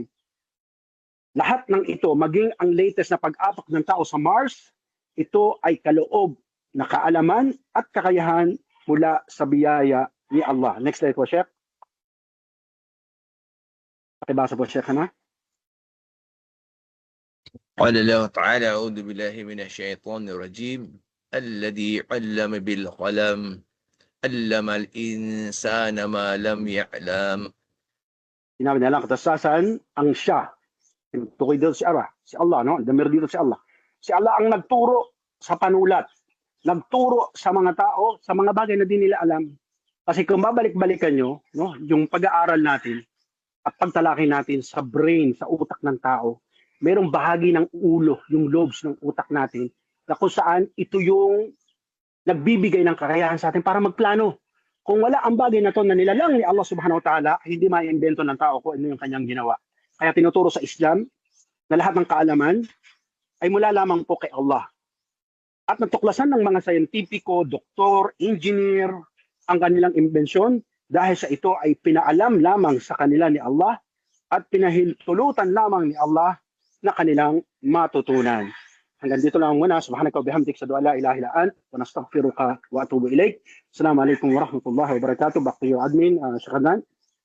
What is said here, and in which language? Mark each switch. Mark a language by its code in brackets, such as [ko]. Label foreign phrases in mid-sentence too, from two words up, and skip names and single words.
[tl] Lahat ng ito, maging ang latest na pag-apak ng tao sa Mars, ito ay kaloob na kaalaman at kakayahan mula sa biyaya ni Allah. [en] Next slide [tl] po, Sheikh. Pakibasa po, Sheikh, na. [ar] قال الله تعالى أعوذ بالله من الشيطان الرجيم الذي علم بالقلم علم الإنسان ما لم يعلم. [tl] Sinabi nilang katasasan ang siya. Tukoy dito si Allah, no? Damir dito si Allah. Si Allah ang nagturo sa panulat. Nagturo sa mga tao, sa mga bagay na di nila alam. Kasi kung babalik-balikan nyo, no, yung pag-aaral natin at pagtalakay natin sa brain, sa utak ng tao, merong bahagi ng ulo, yung lobes ng utak natin, na kung saan ito yung nagbibigay ng kakayahan sa atin para magplano. Kung wala ang bagay na to na nilalang ni Allah [ar] سبحانه وتعالى, [tl] hindi maiimbento ng tao kung ano yung kanyang ginawa. Kaya tinuturo sa Islam na lahat ng kaalaman ay mula lamang po kay Allah. At natuklasan ng mga scientifico, doktor, engineer, ang kanilang imbensyon dahil sa ito ay pinaalam lamang sa kanila ni Allah at pinahintulutan lamang ni Allah na kanilang matutunan. Hanggang dito lang muna. [ar] سبحانك وبحمدك، أشهد أن لا إله إلا أنت ونستغفرك وأتوب إليك. السلام عليكم ورحمة الله وبركاته. [en] Back to you, admin, Sheikh Adnan.